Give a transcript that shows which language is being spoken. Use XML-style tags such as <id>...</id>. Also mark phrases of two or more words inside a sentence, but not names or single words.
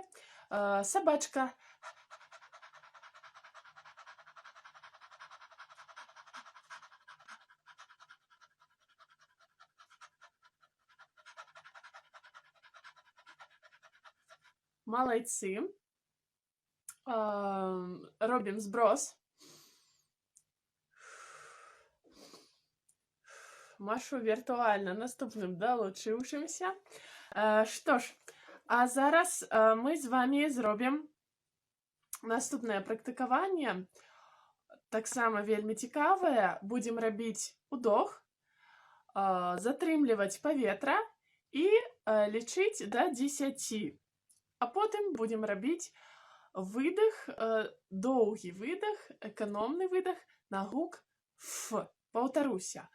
<be>Сабачка. Малайцы. Робім зброс.</be> <uk>машу віртуальна наступним долучившимся. Що ж, а зараз ми з вами зробимо наступне практикування. Так само вельми цікаве. Будемо робити удох,</uk> <be>затрымліваць паветра і лічыць до 10. А потым будем рабіць выдох, доўгі выдох, эканомны выдох на гук Ф. Паўтаруся.</be>